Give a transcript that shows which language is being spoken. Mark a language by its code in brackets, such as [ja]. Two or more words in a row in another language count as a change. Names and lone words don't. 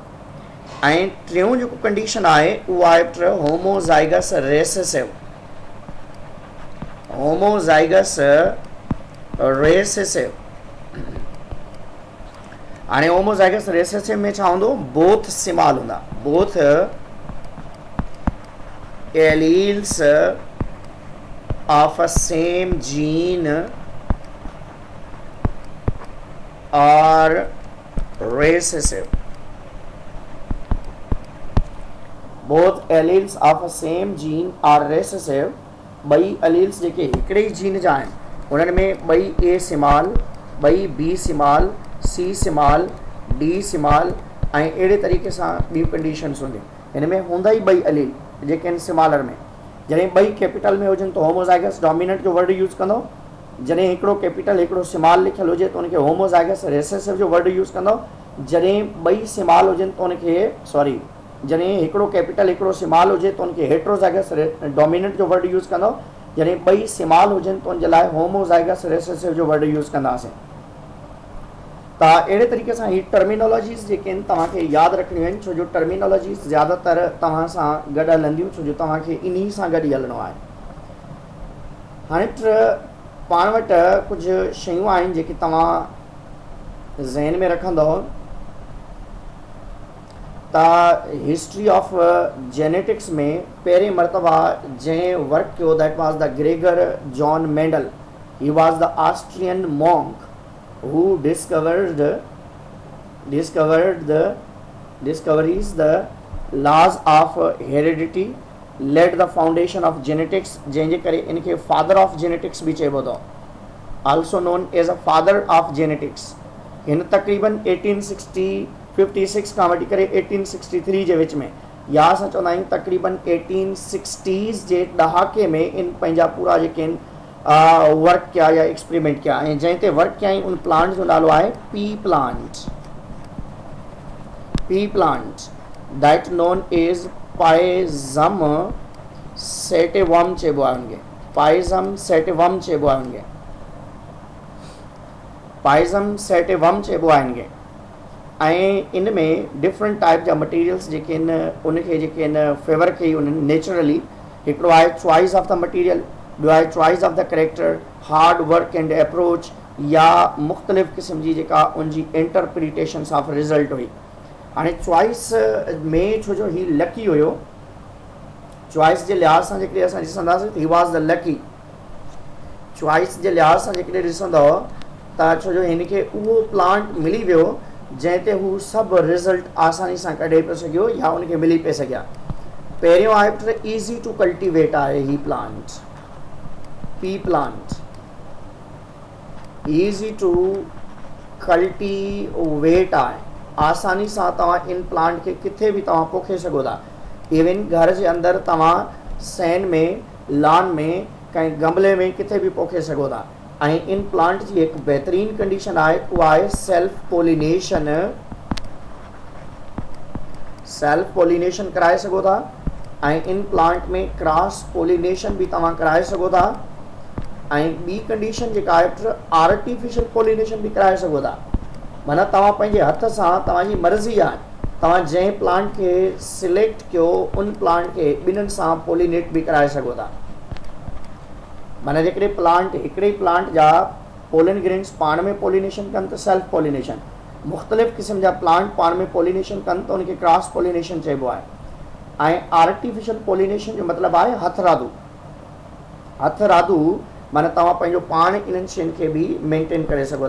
[sd] ऐं टियों जेको कंडीशन आहे उहो आहे [en] homozygous recessive. homozygous recessive [sd] हाणे [en] homozygous recessive [sd] में छा हूंदो, [en] both small [sd] हूंदा, [en] both alleles of a same gene are recessive. both alleles of a same gene are recessive. [sd] ॿई अलील्स जेके हिकिड़े ई जीन जा आहिनि उन्हनि में ॿई [en] A small, [sd] ॿई [en] B small, C small, D small [sd] ऐं अहिड़े तरीक़े सां ॿियूं कंडीशन्स हूंदियूं। हिन में हूंदा ई ॿई अलील जेके आहिनि स्मॉलर में। जॾहिं ॿई कैपिटल में हुजनि त [en] homozygous dominant [sd] जो [en] word use [sd] कंदो। जॾहिं हिकिड़ो कैपिटल हिकिड़ो स्मॉल लिखियलु हुजे त उनखे [en] homozygous recessive [sd] जो [en] word use [sd] कंदो। जॾहिं ॿई स्मॉल हुजनि त उनखे जॾहिं हिकिड़ो कैपिटल हिकिड़ो स्मॉल हुजे त उनखे [en] heterozygous dominant [sd] जो [en] word use [sd] कंदो। जॾहिं ॿई स्मॉल हुजनि त उन जे लाइ [en] homozygous recessive [sd] जो [en] word use [sd] कंदासीं। त अहिड़े तरीक़े सां ही टर्मिनोलॉजीज़ जेके आहिनि तव्हांखे यादि रखणियूं आहिनि, छो जो टर्मिनोलॉजीज़ ज़्यादातर तव्हां सां गॾु हलंदियूं, छो जो तव्हांखे इन्ही सां गॾु ई हलणो आहे। हाणे पाण वटि कुझु शयूं आहिनि जेके तव्हां ज़हन में रखंदव त [en] history of genetics [sd] में पहिरें मरतबा जंहिं वर्क कयो [en] that was the Gregor John Mendel. he was the Austrian monk who discoveries the laws of heredity, laid the foundation of genetics, [sd] जंहिंजे करे इनखे [en] father of genetics [sd] बि चइबो अथव, [en] also known as a father of genetics। [sd] हिन तक़रीबन 1856 खां वठी करे 1863 जे विच में, या असां चवंदा आहियूं तक़रीबन 1860s जे ॾहाके में इन पंहिंजा पूरा जेके आहिनि वर्क किया या एक्सपेरिमेंट किया। ऐं जंहिं ते वर्क कयईं उन प्लांट जो नालो आहे [en] pea plant that known as Pisum sativum [sd] चइबो आहे हुनखे, पाइज़म सेटिवम चइबो आहे हुनखे, पाइज़म सेटिवम चइबो आहे हिनखे। ऐं इन में [en] different type [sd] जा मटीरियल्स जेके आहिनि उनखे जेके आहिनि फेवर कई उन्हनि नेचुरली। हिकिड़ो आहे [en] choice of the material, [sd] ॿियो आहे [en] choice of the character, hard work and approach, [sd] या मुख़्तलिफ़ क़िस्म जी जेका उनजी [en] interpretations of result [sd] हुई। हाणे चॉइस में छो जो ही लकी हुयो, चॉइस जे लिहाज़ सां जेकॾहिं असां ॾिसंदासीं त ही [en] was the lucky. [sd] चॉइस जे लिहाज़ सां जेकॾहिं ॾिसंदव त छो जो हिनखे उहो प्लांट मिली वियो जंहिं ते हू सभु रिज़ल्ट आसानी सां कढे पियो सघियो या उनखे मिली पिए सघिया। पहिरियों आहे [en] put easy to cultivate [sd] आहे ही प्लांट, [en] pea plant easy to cultivate [sd] आहे, आसानी सां तव्हां इन प्लांट खे किथे बि तव्हां पोखे सघो था। इवन घर जे अंदरि तव्हां सैन में, लॉन में, कंहिं गमले में किथे बि पोखे सघो था। ऐं इन प्लांट जी हिकु बहितरीनु कंडीशन आहे, उहा आहे [en] self pollination. self pollination [sd] कराए सघो था ऐं इन प्लांट में [en] cross pollination [sd] बि तव्हां कराए सघो था। ऐं ॿी कंडीशन जेका आहे [en] artificial pollination [sd] बि कराए सघो था। माना तव्हां पंहिंजे हथ सां, तव्हांजी मर्ज़ी आहे, तव्हां जंहिं प्लांट खे सिलेक्ट कयो उन प्लांट खे ॿिन्हिनि सां पोलिनेट बि कराए सघो था। माना जेकॾहिं प्लांट हिकिड़े प्लांट जा [en] pollen grains [sd] पाण में पोलिनेशन कनि त [en] self pollination, [sd] मुख़्तलिफ़ क़िस्म जा प्लांट पाण में पोलिनेशन कनि त उनखे [en] cross pollination [sd] चइबो आहे। ऐं [en] artificial pollination [sd] जो मतिलबु आहे हथरादू। हथरादू माना तव्हां पंहिंजो पाण इन्हनि शयुनि खे बि मेंटेन करे सघो था।